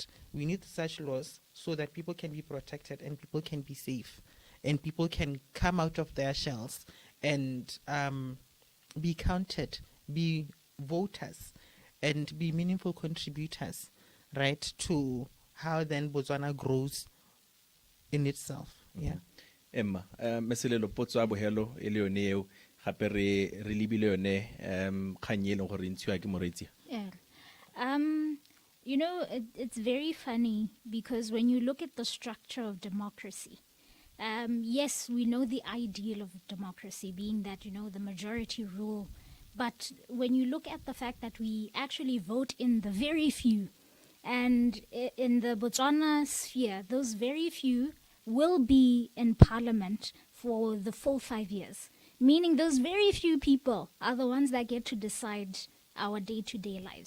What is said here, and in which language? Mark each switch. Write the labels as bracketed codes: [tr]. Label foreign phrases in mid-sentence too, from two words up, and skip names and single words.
[en] We need such laws so that people can be protected and people can be safe and people can come out of their shells and be counted, be voters, and be meaningful contributors, right, to how then Botswana grows in itself. Yeah. [tn] Emma, meselelo potso a bohelo e le yone eo gape re lebile yone kgang e leng gore e ntshiwa ke moretsi. [en] Yeah. You know, it's very funny because when you look at the structure of democracy, yes, we know the ideal of democracy being that, you know, the majority rule. But when you look at the fact that we actually vote in the very few, and in the Botswana sphere, those very few will be in parliament for the full 5 years, meaning those very few people are the ones that get to decide our day-to-day lives.